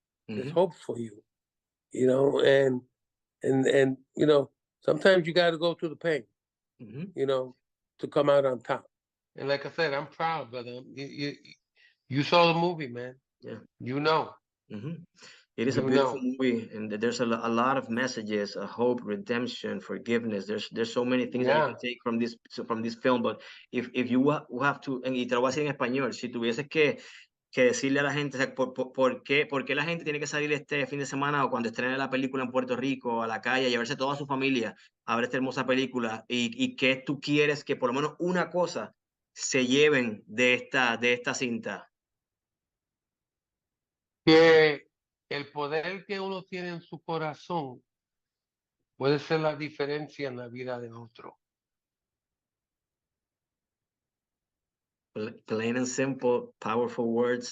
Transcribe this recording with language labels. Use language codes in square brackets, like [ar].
[en] There's hope for you, you know, and you know, sometimes you got to go through the pain, you know, to come out on top. And like I said, I'm proud, brother. You saw the movie, man. Yeah. You know. It is a beautiful movie, and there's a lot of messages, hope, redemption, forgiveness. There's so many things that you can take from this film. But if you have to, [es] y te lo voy a decir en español, si tuvieses que decirle a la gente, o sea, por qué la gente tiene que salir este fin de semana o cuando estrene la película en Puerto Rico a la calle, a llevarse toda su familia a ver esta hermosa película, y qué tú quieres que por lo menos una cosa se lleven de esta cinta. Que el poder que uno tiene en su corazón puede ser la diferencia en la vida de otro. [en] Plain and simple, powerful words.